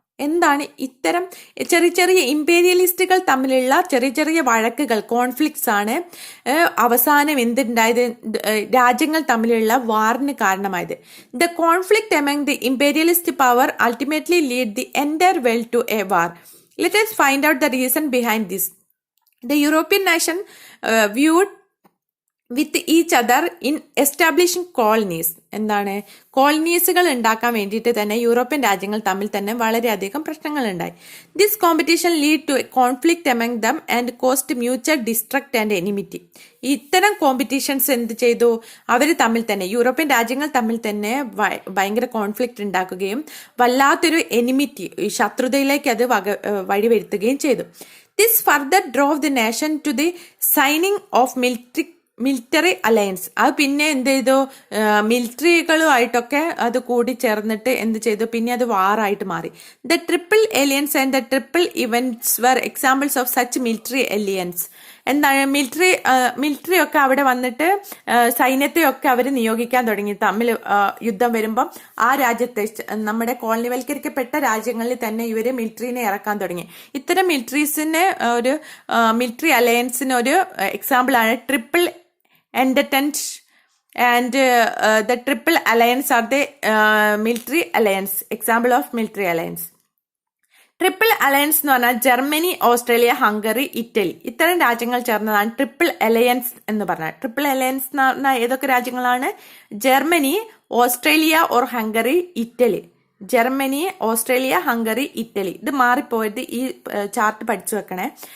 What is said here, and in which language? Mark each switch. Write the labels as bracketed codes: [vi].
[ml] എന്താണ് ഇത്തരം ചെറിയ ചെറിയ ഇംപീരിയലിസ്റ്റുകൾ തമ്മിലുള്ള ചെറിയ ചെറിയ വഴക്കുകൾ, കോൺഫ്ലിക്ട്സ് ആണ് അവസാനം എന്തുണ്ടായത്, രാജ്യങ്ങൾ തമ്മിലുള്ള വാറിന് കാരണമായത്. [en] The conflict among the imperialist power ultimately lead the entire world to a war. Let us find out the reason behind this. The European nation viewed with each other in establishing colonies. [ml] എന്താണ്, കോളനീസുകൾ ഉണ്ടാക്കാൻ വേണ്ടിയിട്ട് തന്നെ European രാജ്യങ്ങൾ തമ്മിൽ തന്നെ വളരെയധികം പ്രശ്നങ്ങൾ ഉണ്ടായി. [en] This competition lead to conflict among them and cost mutual destruct and enmity. [ml] ഇത്തരം കോമ്പറ്റീഷൻസ് എന്ത് ചെയ്തു, അവർ തമ്മിൽ തന്നെ, യൂറോപ്യൻ രാജ്യങ്ങൾ തമ്മിൽ തന്നെ ഭയങ്കര കോൺഫ്ലിക്റ്റ് ഉണ്ടാക്കുകയും വല്ലാത്തൊരു എനിമിറ്റി, ശത്രുതയിലേക്ക് അത് വഴിവരുത്തുകയും ചെയ്തു. [en] This further drove the nation to the signing of military alliance. [ml] അത് പിന്നെ എന്ത് ചെയ്തു, മിലിറ്ററികളുമായിട്ടൊക്കെ അത് കൂടി ചേർന്നിട്ട് എന്ത് ചെയ്തു, പിന്നെ അത് വാറായിട്ട് മാറി. [en] The triple alliance and the triple events were examples of such military alliance. [ml] എന്താണ്, മിലിറ്ററി ഒക്കെ അവിടെ വന്നിട്ട് സൈന്യത്തെയൊക്കെ അവർ നിയോഗിക്കാൻ തുടങ്ങി. തമ്മിൽ യുദ്ധം വരുമ്പം ആ രാജ്യത്തെ, നമ്മുടെ കോളനിവൽക്കരിക്കപ്പെട്ട രാജ്യങ്ങളിൽ തന്നെ ഇവർ മിലിറ്ററിനെ ഇറക്കാൻ തുടങ്ങി. ഇത്തരം ഒരു മിലിറ്ററി അലയൻസിന് ഒരു എക്സാമ്പിൾ ആണ് triple എൻഡറ്റന്റ് [en] and the triple alliance are the military alliance, example of military alliance. [ml] Triple alliance എന്ന് പറഞ്ഞാൽ ജർമ്മനി, ഓസ്ട്രേലിയ, ഹംഗറി, ഇറ്റലി, ഇത്തരം രാജ്യങ്ങൾ ചേർന്നതാണ് ട്രിപ്പിൾ അലയൻസ് എന്ന് പറഞ്ഞാൽ. ട്രിപ്പിൾ അലയൻസ് എന്ന് പറഞ്ഞാൽ ഏതൊക്കെ രാജ്യങ്ങളാണ്, Germany, Australia or Hungary, Italy. Germany, Australia, Hungary, Italy. ഇത് മാറിപ്പോയത്, ഈ ചാർട്ട് പഠിച്ചു വെക്കണേ.